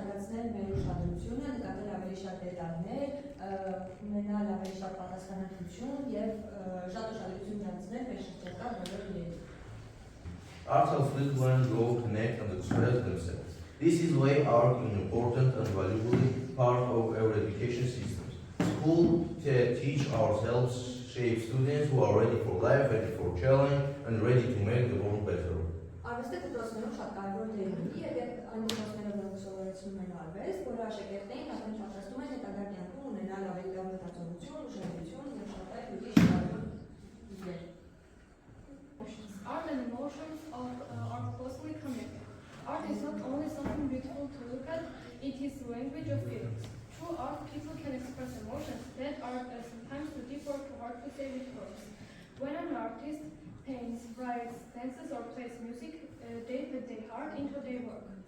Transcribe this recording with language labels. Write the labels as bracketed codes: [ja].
[hy] Մեր ուշադրությունը, նկատել ավելի շատ դետալներ, ունենալ ավելի շատ պատասխանատվություն եւ շատ ուշադրություն դարձնել մեր շրջակա բոլոր իրերին։ [en] Art helps students learn, grow, connect, and express themselves. This is why art is an important and valuable part of our education system. School teach ourselves, shape students who are ready for life, ready for challenge, and ready to make the world better. [hy] Արվեստը դպրոցներում շատ կարևոր դեր ունի եւ այն դպրոցները, որոնք սովորեցնում են արվեստ, որը աշակերտներին արդեն պատրաստում են հետագա կյանքում ունենալ ավելի լավ մտածողություն, ուշադրություն եւ շատ այլ ուրիշ կարևոր դեր։ [en] Art and emotions are closely connected. Art is not only something beautiful to look at, it is the language of feelings. Through art, people can express emotions that are sometimes too deep or too hard to say with words. When an artist paints, writes, dances, or plays music, they put their heart into their work.